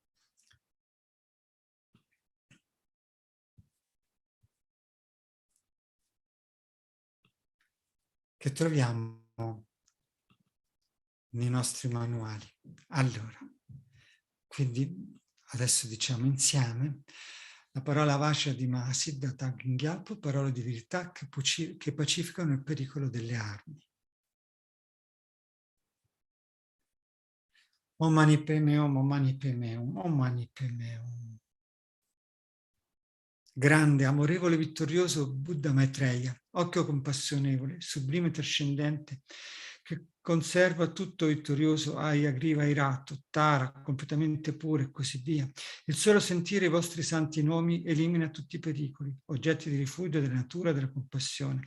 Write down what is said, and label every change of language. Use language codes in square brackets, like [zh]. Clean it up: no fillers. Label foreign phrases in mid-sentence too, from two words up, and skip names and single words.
[it] Che troviamo nei nostri manuali. Allora, quindi adesso diciamo insieme la parola Vasha di Mahasi da Thangtong Gyalpo, parole di verità che pacificano il pericolo delle armi. [sa] Om Mani Padme Hum, Om Mani Padme Hum, Om Mani Padme Hum. [it] Grande, amorevole, vittorioso Buddha Maitreya, occhio compassionevole, sublime trascendente, che conserva tutto vittorioso, Ayagriva irato, Tara, completamente puro e così via. Il solo sentire i vostri santi nomi elimina tutti i pericoli, oggetti di rifugio della natura, della compassione.